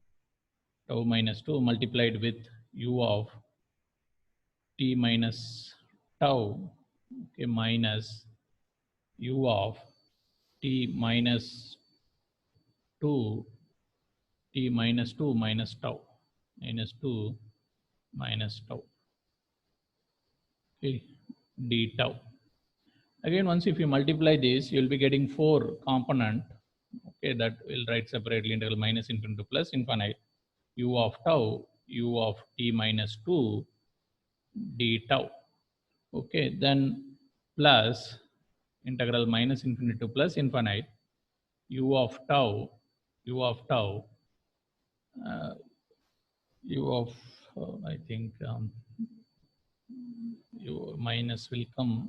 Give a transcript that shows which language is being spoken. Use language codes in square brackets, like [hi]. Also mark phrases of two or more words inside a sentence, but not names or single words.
[en] multiplied with u of t minus tau, okay, minus u of t minus 2 t minus 2 minus tau minus 2 minus tau, okay, d tau. Again, once if you multiply this, you'll be getting 4 component, okay, that will write separately integral minus infinity to plus infinite u of tau u of t minus 2 d tau. Okay, then plus integral minus infinity to plus infinite u of tau I think u minus will come.